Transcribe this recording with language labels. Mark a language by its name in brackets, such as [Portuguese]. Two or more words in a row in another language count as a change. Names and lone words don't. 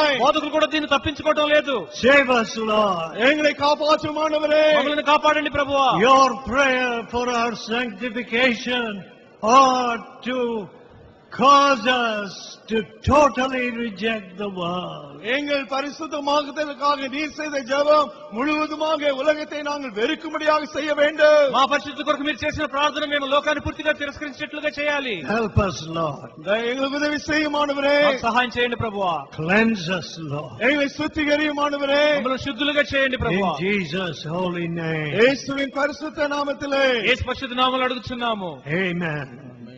[Telugu] బోధకులు కూడా దీన్ని తప్పించుకోవడం లేదు. [English] Save us, Lord. [Tamil] எங்களை காப்பாற்றும் ஆண்டவரே. [Telugu] మమ్మల్ని కాపాడండి ప్రభువా. [English] Your prayer for our sanctification ought to cause us to totally reject the world. [Tamil] எங்கள் பரிசுத்தமாகுதலுக்காக நீர் செய்த ஜெபம் முழுவதுமாக உலகத்தை நாங்கள் வெறுக்கும்படியாக செய்ய வேண்டும். [Telugu] మా పరిశుద్ధి కొరకు మీరు చేసిన ప్రార్థన మేము లోకాన్ని పూర్తిగా తిరస్కరించేట్లుగా చేయాలి. [English] Help us, Lord. [Tamil] எங்களுக்கு உதவி செய்யும் ஆண்டவரே. [Telugu] మాకు సహాయం చేయండి ప్రభువా. [English] Cleanse us, Lord. [Tamil] எங்களை சுத்திகரியும் ஆண்டவரே. [Telugu] మమ్మల్ని శుద్ధులుగా చేయండి [English] In [Telugu] ప్రభువా. [English] Jesus' holy name. [Tamil] இயேசுவின் பரிசுத்த நாமத்திலே [Telugu] యేసు పరిశుద్ధ నామములో అడుగుచున్నాము. [English] Amen.